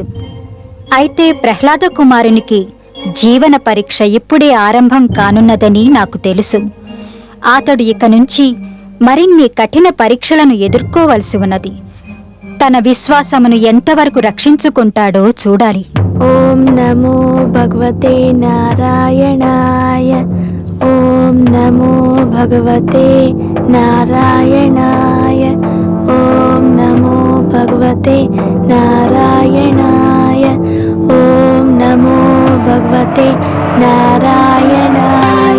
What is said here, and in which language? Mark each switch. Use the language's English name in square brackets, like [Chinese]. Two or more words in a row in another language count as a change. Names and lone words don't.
[Telugu] అయితే ప్రహ్లాద కుమారునికి జీవన పరీక్ష ఇప్పుడే ఆరంభం కానున్నదని నాకు తెలుసు. అతడు ఇక నుంచి మరిన్ని కఠిన పరీక్షలను ఎదుర్కోవలసి ఉన్నది. తన విశ్వాసమును ఎంతవరకు రక్షించుకుంటాడో చూడాలి. [Sanskrit] ఓం నమో భగవతే నారాయణాయ. ఓం నమో భగవతే నారాయణాయ. ఓం నమో భగవతే నారాయణాయ. ఓం నమో భగవతే నారాయణాయ.